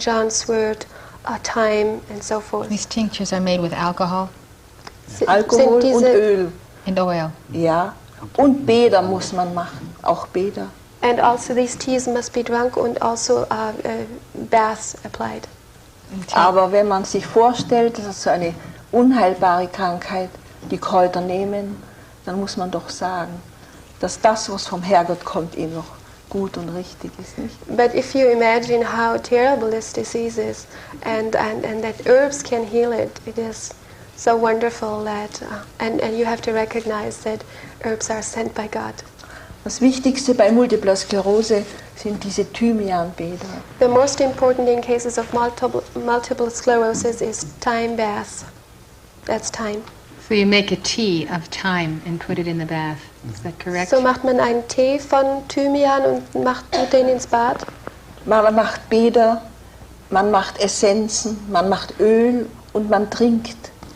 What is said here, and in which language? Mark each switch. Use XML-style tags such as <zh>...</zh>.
<en>John's wort, thyme, and so forth. These tinctures are made with alcohol</en> <de>Alkohol und Öl.</de> <en>and oil.</en> <de>Ja, und Bäder muss man machen, auch Bäder.</de> <en>And also these teas must be drunk, and also baths applied.</en> <de>Aber wenn man sich vorstellt, das ist so eine unheilbare Krankheit, die Kräuter nehmen, dann muss man doch sagen, dass das, was vom Herrgott kommt, eben noch gut und richtig ist, nicht?</de> <en>But if you imagine how terrible this disease is, and that herbs can heal it, it is so wonderful that, and you have to recognize that herbs are sent by God.</en> <de>Das Wichtigste bei Multipler Sklerose sind diese Thymianbäder.</de> <en>The most important in cases of multiple sclerosis is thyme bath. That's thyme. So you make a tea of thyme and put it in the bath. Is that correct?</en> <de>So macht man einen Tee von Thymian und tut den ins Bad. Man macht Bäder, man macht Essenzen, man macht Öl und man trinkt.</de>